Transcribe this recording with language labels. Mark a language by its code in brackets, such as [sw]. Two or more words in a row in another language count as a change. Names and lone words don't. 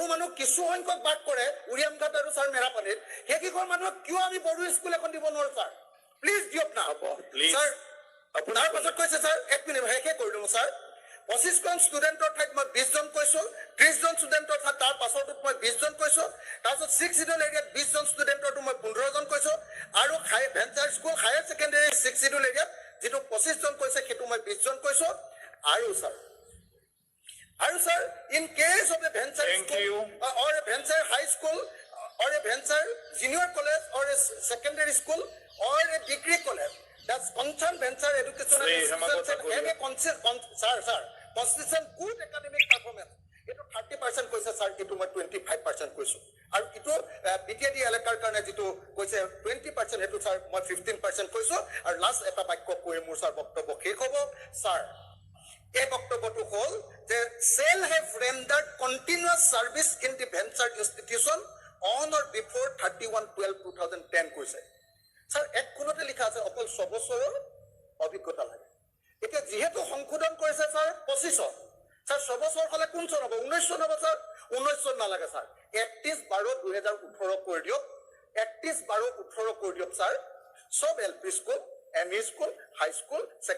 [as] মানুহ কিছু সংখ্যক বাস কৰে উৰিয়ামঘাট আৰু স্যাৰ মেৰাপানীত সেইকেইখন মানুহক কিয় আমি বড়ো স্কুল এখন দিব নোৱাৰো স্যাৰ প্লিজ দিয়ক না স্যাৰ আপোনাৰ পাছত কৈছে স্যাৰ 1 মিনিট শেষে কৰি দিওঁ স্যাৰ 25জন ষ্টুডেণ্টৰ ঠাইত মই 20 জন কৈছোঁ 30 জন ষ্টুডেণ্টৰ ঠাইত তাৰ পাছৰটোত মই 20 জন কৈছোঁ তাৰপিছত 6 [en] schedule areaত [as] 20 জন ষ্টুডেণ্টৰটো মই 15 জন কৈছোঁ আৰু [en] venture school higher secondary [as] 6 [en] schedule areaত [as] যিটো 25 জন কৈছে সেইটো মই 20 জন কৈছোঁ আৰু [en] sir in case of a venture school or a venture high school or a venture junior college or a secondary school or a degree college that's concerned venture educational institution have a consistent good academic performance [as] এটো 30% কৈছে স্যাৰ এটো মই 25% কৈছো আৰু এটো বিটিএডি এলেকাৰ কাৰণে যেটো কৈছে 20% এটো স্যাৰ মই 15% কৈছো আৰু লাষ্ট এটা বাক্য কৈ মোৰ স্যাৰ বক্তব্য শেষ হ'ব স্যাৰ এই বক্তব্যটো হ'ল যে [en] shall have rendered continuous service in the venture institution on or before 31/12/2010 [as] কৈছে স্যাৰ এক কোণতে লিখা আছে অকল 6 বছৰৰ অভিজ্ঞতা লাগে এতিয়া যেহেতু সংশোধন কৰিছে স্যাৰ 25 স্যাৰ 6 বছৰ হলে কোন চন হ'ব 19 চন হ'ব স্যাৰ 19 চন নালাগে স্যাৰ 31/12/2018 কৰি দিয়ক 31/12/18 কৰি দিয়ক স্যাৰ সব [en] LP school ME school high school